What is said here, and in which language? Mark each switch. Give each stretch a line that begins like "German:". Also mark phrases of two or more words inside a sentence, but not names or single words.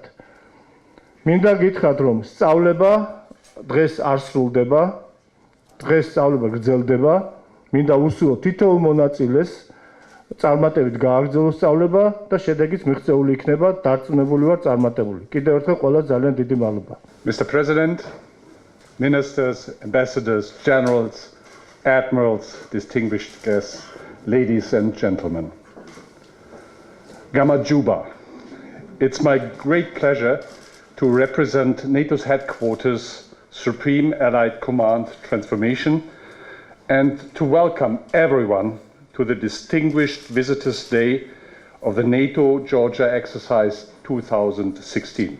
Georgian: მინდა გითხრათ, რომ სწავლება დღეს არ სრულდება, დღეს სწავლება გრძელდება. მინდა უსურვო თითოეულ მონაწილეს წარმატებით გააგრძელოს სწავლება და შედეგიც მიღწეული იქნება, დარწმუნებული ვარ წარმატებული. კიდევ ერთხელ ყველას ძალიან დიდი მადლობა.
English: Mr. President, Ministers, Ambassadors, Generals, Admirals, distinguished guests, ladies and gentlemen. Gamajuba. It's my great pleasure to represent NATO's headquarters, Supreme Allied Command Transformation, and to welcome everyone to the Distinguished Visitors Day of the NATO Georgia Exercise 2016.